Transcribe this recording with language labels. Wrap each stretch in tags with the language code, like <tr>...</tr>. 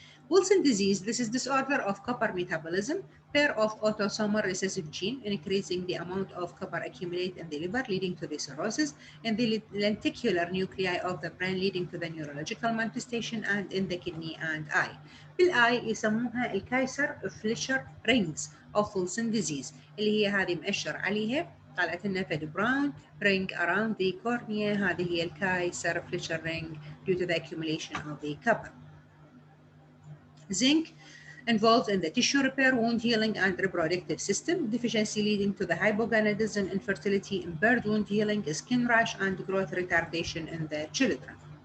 <en>Wilson disease, this is disorder of copper metabolism, pair of autosomal recessive gene, increasing the amount of copper accumulate in the liver, leading to the cirrhosis, and the lenticular nuclei of the brain, leading to the neurological manifestation, and in the kidney and eye.</en> <ar>بالآي يسموها الكايسر فليشر رينجز</ar> <en>of Wilson disease</en> <ar>اللي هي هذه مؤشر عليها طلعت لنا فد براون</ar> <en>ring around the cornea.</en> <ar>هذه هي الكايسر فليشر</ar> <en>ring due to the accumulation of the copper. Zinc involved in the tissue repair, wound healing, and reproductive system. Deficiency leading to the hypogonadism, infertility, impaired wound healing, skin rash, and growth retardation in the children.</en>